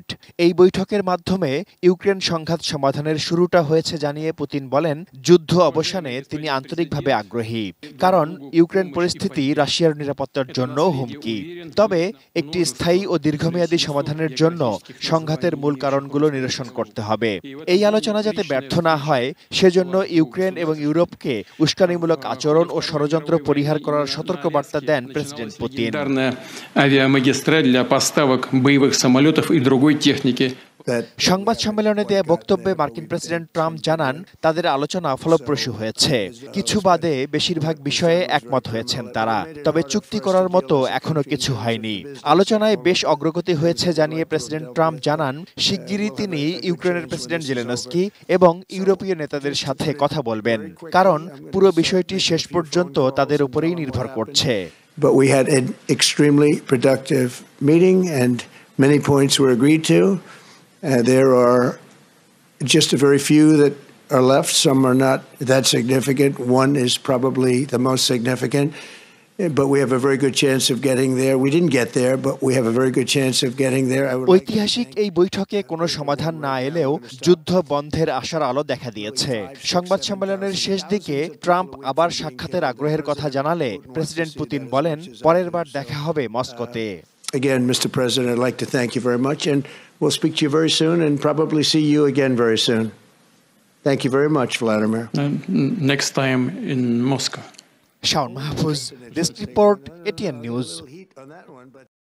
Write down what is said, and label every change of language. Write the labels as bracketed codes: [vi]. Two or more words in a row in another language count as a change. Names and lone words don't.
[bn] এই বৈঠকের মাধ্যমে ইউক্রেন সংঘাত সমাধানের শুরুটা হয়েছে জানিয়ে পুতিন বলেন, যুদ্ধ অবসানে তিনি আন্তরিকভাবে আগ্রহী, কারণ ইউক্রেন পরিস্থিতি রাশিয়ার নিরাপত্তার জন্য হুমকি। তবে একটি স্থায়ী ও দীর্ঘমেয়াদী সমাধানের জন্য সংঘাতের মূল কারণগুলো নিরসন করতে হবে। এই আলোচনা যাতে ব্যর্থ না হয় সেজন্য ইউক্রেন এবং ইউরোপকে উস্কানিমূলক আচরণ ও ষড়যন্ত্র পরিহার করার সতর্কবার্তা দেন প্রেসিডেন্ট পুতিন। [ru] для поставок боевых самолетов и другой техники. [bn] সংবাদ সম্মেলনে দেয়া বক্তব্যে মার্কিন প্রেসিডেন্ট ট্রাম্প জানান তাদের আলোচনা ফলপ্রসূ হয়েছে। কিছু বাদে বেশিরভাগ বিষয়ে একমত হয়েছেন তারা, তবে চুক্তি করার মতো এখনো কিছু হয়নি। আলোচনায় বেশ অগ্রগতি হয়েছে জানিয়ে প্রেসিডেন্ট ট্রাম্প জানান শিগগিরই তিনি ইউক্রেনের প্রেসিডেন্ট জেলেনস্কি এবং ইউরোপীয় নেতাদের সাথে কথা বলবেন, কারণ পুরো বিষয়টি শেষ পর্যন্ত তাদের উপরেই নির্ভর করছে। [en] But we had an extremely productive meeting and many points were agreed to. There are just a very few that are left. Some are not that significant. One is probably the most significant, but we have a very good chance of getting there. We didn't get there, but we have a very good chance of getting there. [bn] ঐতিহাসিক এই বৈঠকে কোনো সমাধান না এলেও যুদ্ধ বন্ধের আশার আলো দেখা দিয়েছে। সংবাদ সম্মেলনের শেষ দিকে ট্রাম্প আবার সাক্ষাতের আগ্রহের কথা জানালে প্রেসিডেন্ট পুতিন বলেন, পরের বার দেখা হবে মস্কোতে। [en] Again, Mr. President, I'd like to thank you very much, and we'll speak to you very soon and probably see you again very soon. Thank you very much, Vladimir. Next time in Moscow. [bn] শাওন মাহফুজ, ডেস্ক রিপোর্ট, এটিএন নিউজ।